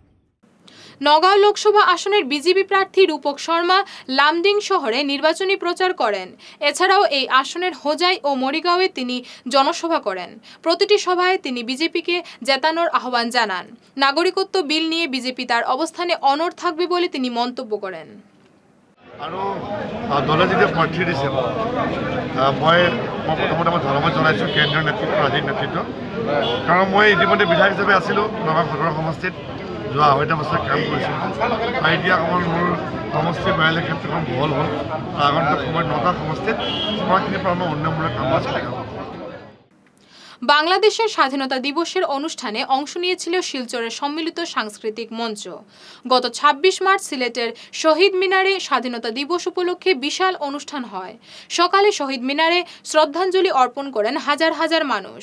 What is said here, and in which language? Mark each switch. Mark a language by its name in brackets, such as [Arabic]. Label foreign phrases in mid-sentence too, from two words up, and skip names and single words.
[Bangla] নগাঁও লোকসভা আসনের বিজেপি প্রার্থী রূপক শর্মা লামডিং শহরে নির্বাচনী প্রচার করেন। এছাড়াও এই আসনের হোজাই ও মরিগাঁওয়ে তিনি জনসভা করেন। প্রতিটি সভায় তিনি বিজেপিকে জেতানোর আহ্বান জানান। নাগরিকত্ব বিল নিয়ে বিজেপি তার অবস্থানে অনড় থাকবে বলে তিনি মন্তব্য করেন। [Assamese] আৰু দলে যেতিয়া প্ৰাৰ্থী দিছে, মই প্ৰথমতে মই ধন্যবাদ জনাইছোঁ কেন্দ্ৰীয় নেতৃত্ব, ৰাজ্যিক নেতৃত্ব। কাৰণ মই ইতিমধ্যে বিধায়ক হিচাপে আছিলোঁ নগাঁও সদৰ সমষ্টিত, যোৱা 2.5 বছৰ কাম কৰিছিলোঁ। আৰু এতিয়া অকণমান মোৰ সমষ্টিৰ বাইলেৰ ক্ষেত্ৰখন বহল হ'ল। আগন্তুক সময়ত নগাঁও সমষ্টিত যিমানখিনি পৰা মই উন্নয়নমূলক কাম আছে। [Bangla] বাংলাদেশের স্বাধীনতা দিবসের অনুষ্ঠানে অংশ নিয়েছিল শিলচরের সম্মিলিত সাংস্কৃতিক মঞ্চ। গত 26 মার্চ সিলেটের শহীদ মিনারে স্বাধীনতা দিবস উপলক্ষে বিশাল অনুষ্ঠান হয়। সকালে শহীদ মিনারে শ্রদ্ধাঞ্জলি অর্পণ করেন হাজার হাজার মানুষ।